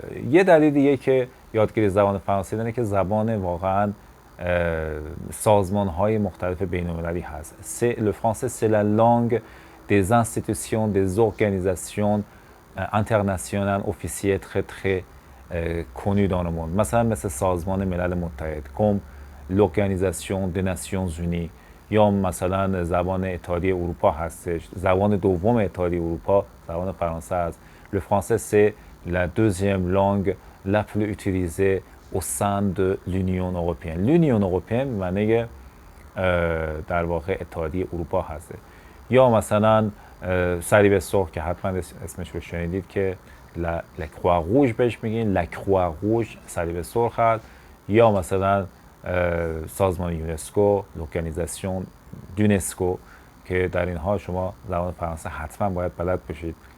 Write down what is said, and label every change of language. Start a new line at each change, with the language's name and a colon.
Persian: یه دلیل دیگه که یادگیری زبان فرانسه اینه که زبان واقعا سازمان‌های مختلف بین‌المللی هست.
French: Le français c'est la langue des institutions, des organisations international officiel très connu dans le monde.
Persian: مثلا مثل سازمان ملل متحد،
French: comme l'Organisation des Nations Unies،
Persian: یا مثلا زبان اتحادیه اروپا هستش. زبان دوم اتحادیه اروپا زبان فرانسه است.
French: Le français c'est la deuxième langue la plus utilisée au sein de l'Union européenne.
Persian: L'Union européenne معنی در واقع اتحادیه اروپا هست. یا مثلا صلیب سرخ که حتما اسمش رو شنیدید که La Croix Rouge بهش میگین. La Croix Rouge صلیب سرخ هست. یا مثلا سازمان یونسکو، لوکالیزاسیون یونسکو که در اینها شما زبان فرانسه حتما باید بلد باشید.